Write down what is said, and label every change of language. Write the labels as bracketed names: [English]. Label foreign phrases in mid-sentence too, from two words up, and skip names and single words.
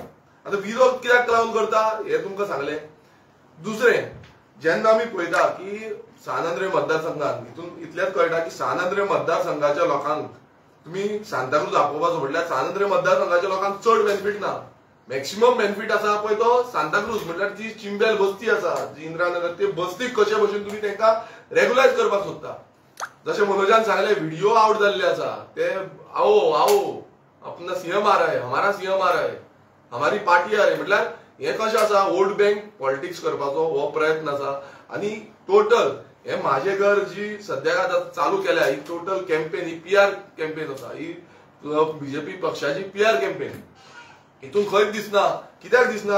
[Konkani] आता विरोध कित्याक लागून करता हे तुमकां सांगलें. दुसरें, जेन्ना आमी पळयता की सानंद्रे मतदारसंघात हितून इतलेंच कळटा की सानंद्रे मतदारसंघाच्या लोकांक तुमी सांताक्रूज आपोवपाचो म्हटल्यार सानंद्रे मतदारसंघाच्या लोकांक चड बेनिफीट ना. मॅक्सिमम बेनिफीट आसा पळय तो सांताक्रूज म्हटल्यार जी चिंबेल बस्ती आसा, जी इंदिरानगर, ते बस्तीक कशे भशेन तुमी तांकां रेग्युलायज करपाक सोदता. जशें मनोजान सांगले व्हिडिओ आउट जाल्ले आसा ते [Hindi] आओ आओ अपना सीएम आ रहा है, हमारा सीएम आ रहा है, हमारी पार्टी आ रही है, [Konkani] म्हटल्यार हे कशें आसा [English] vote bank politics [Konkani] करपाचो हो प्रयत्न आसा. आनी टोटल हे म्हाजे घर जी सद्याक आतां चालू केल्या ही [English] total campaign, [Konkani] ही [English] PR campaign [Konkani] आसा, ही बीजेपी पक्षाची [English] PR campaign. [Konkani] हितून खंयच दिसना. कित्याक दिसना?